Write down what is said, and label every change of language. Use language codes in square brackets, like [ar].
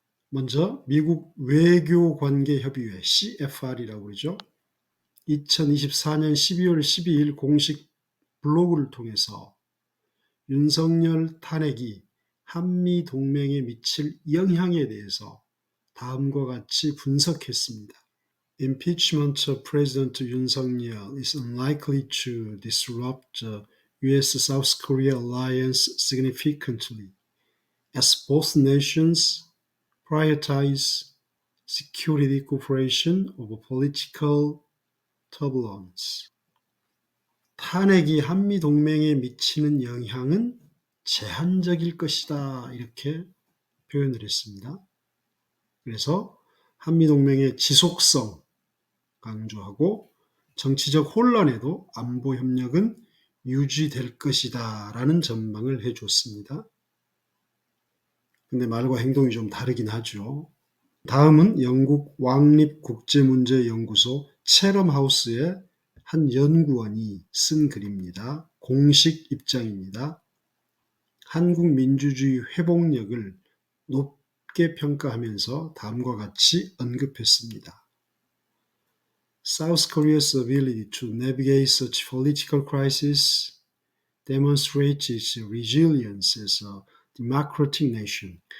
[ko] 먼저 미국 외교관계협의회 CFR이라고 그러죠. 2024년 12월 12일 공식 블로그를 통해서 윤석열 탄핵이 한미 동맹에 미칠 영향에 대해서 다음과 같이 분석했습니다. [en] Impeachment of President Yoon is unlikely to disrupt the U.S.-South Korea alliance significantly, as both nations prioritize security cooperation over political turbulence. [ko] 탄핵이 한미 동맹에 미치는 영향은 제한적일 것이다. 이렇게 표현을 했습니다. 그래서 한미 동맹의 지속성 강조하고 정치적 혼란에도 안보 협력은 유지될 것이다. 라는 전망을 해줬습니다. 근데 말과 행동이 좀 다르긴 하죠. 다음은 영국 왕립국제문제연구소 체럼하우스의 한 연구원이 쓴 글입니다. 공식 입장입니다. 한국 민주주의 회복력을 높게 평가하면서 다음과 같이 언급했습니다. [en] South Korea's ability to navigate such political crisis demonstrates its resilience as a democratic nation.